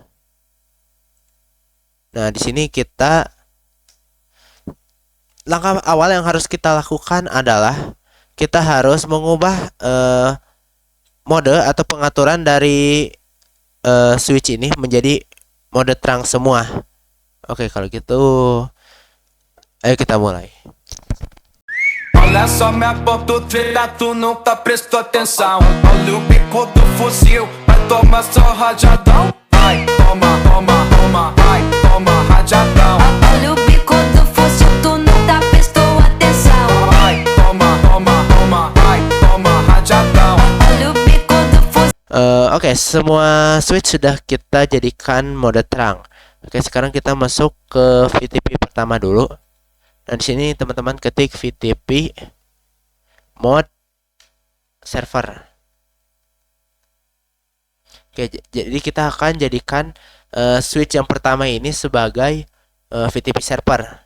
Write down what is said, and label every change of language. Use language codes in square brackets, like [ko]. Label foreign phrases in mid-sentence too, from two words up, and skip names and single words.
[id] Nah, di sini langkah awal yang harus kita lakukan adalah kita harus mengubah mode atau pengaturan dari switch ini menjadi mode terang semua. Oke, kalau gitu ayo kita mulai. [pt] Olha só minha ponta treta, tu nunca prestou atenção. Olha o bico do fuzil, vai tomar só rajadão. Vai, toma, toma, toma, vai, toma rajadão. Olha o bico do fuzil, tu nunca prestou atenção. Vai, toma, toma, toma, vai, toma rajadão. Olha o bico do fuzil. [id] Oke, semua switch sudah kita jadikan mode terang. Oke, sekarang kita masuk ke VTP pertama dulu. Dan di sini teman-teman ketik VTP mode server. Oke, jadi kita akan jadikan switch yang pertama ini sebagai VTP server.